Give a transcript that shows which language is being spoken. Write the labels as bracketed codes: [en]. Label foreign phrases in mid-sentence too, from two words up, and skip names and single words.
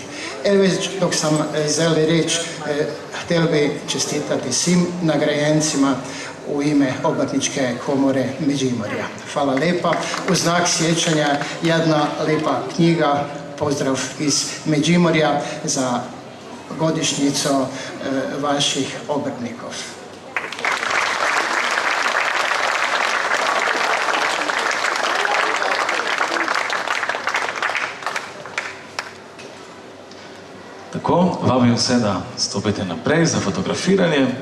[hr] Evo već dok sam zeli reč, htjel bi čestitati svim nagrajencima u ime Obrtničke komore Međimurja. Hvala lepa. U znak sjećanja jedna lepa knjiga, pozdrav iz Međimurja za godišnjicu vaših obrtnikov. [sl] Tako, vabim vse, da stopite naprej za fotografiranje.